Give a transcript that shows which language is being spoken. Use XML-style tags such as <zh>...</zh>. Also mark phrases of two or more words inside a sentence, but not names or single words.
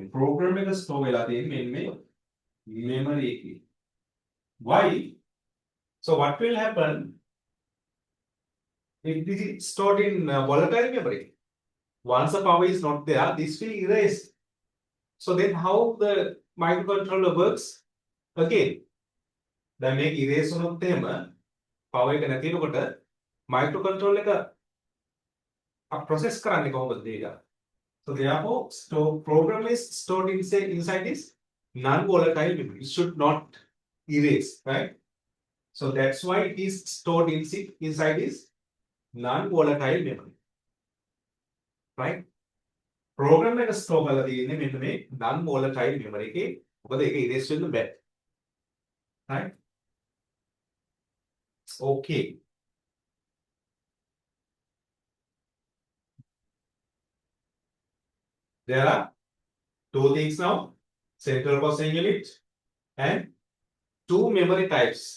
<si>Program එක store වෙලා තියෙන්නේ මෙන්න මේ memory එකේ.</si> <en>Why? So what will happen if this is stored in volatile memory? Once the power is not there, this will erase. So then how the microcontroller works? Again,</en> <si>දැන් මේක erase වුණොත් එහෙම power එක නැති වෙනකොට microcontroller එක process කරන්නේ කොහොමද data?</si> <en>So therefore, program is stored inside this non-volatile memory. It should not erase, right? So that's why it is stored inside this non-volatile memory, right?</en> <si>Program එක store කරලා තියෙන්නේ මෙන්න මේ</si> <en>non-volatile memory</en> <si>එකේ. මොකද ඒක erase වෙන්න බෑ.</si> <en>Right? Okay. There are two things now, central processing unit and two memory types.</en>